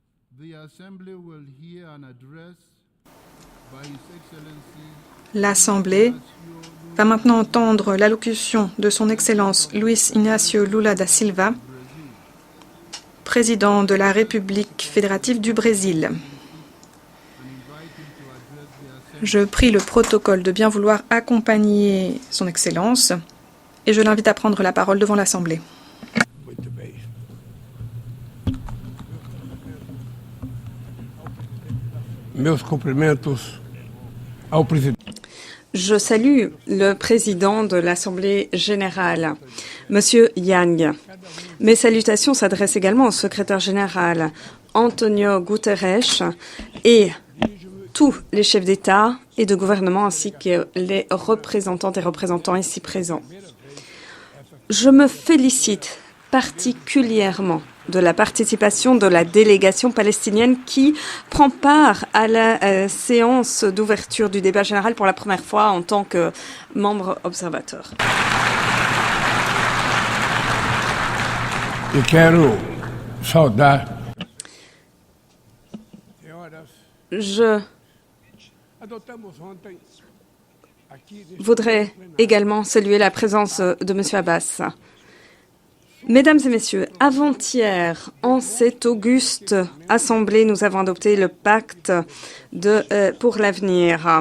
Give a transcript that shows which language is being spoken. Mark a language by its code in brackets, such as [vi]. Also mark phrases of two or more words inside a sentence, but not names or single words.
[fr] L'Assemblée va maintenant entendre l'allocution de Son Excellence Luiz Inácio Lula da Silva, président de la République fédérative du Brésil. Je prie le protocole de bien vouloir accompagner Son Excellence et je l'invite à prendre la parole devant l'Assemblée. [pt] Meus cumprimentos ao presidente. [fr] Je salue le président de l'Assemblée générale, Monsieur Yang. Mes salutations s'adressent également au secrétaire général, Antonio Guterres, et tous les chefs d'État et de gouvernement ainsi que les représentantes et représentants ici présents. Je me félicite particulièrement de la participation de la délégation palestinienne qui prend part à la séance d'ouverture du débat général pour la première fois en tant que membre observateur. [pt] E quero saudar. [fr] Je voudrais également saluer la présence de M. Abbas. Mesdames et messieurs, avant-hier, en cette auguste assemblée, nous avons adopté le pacte pour l'avenir.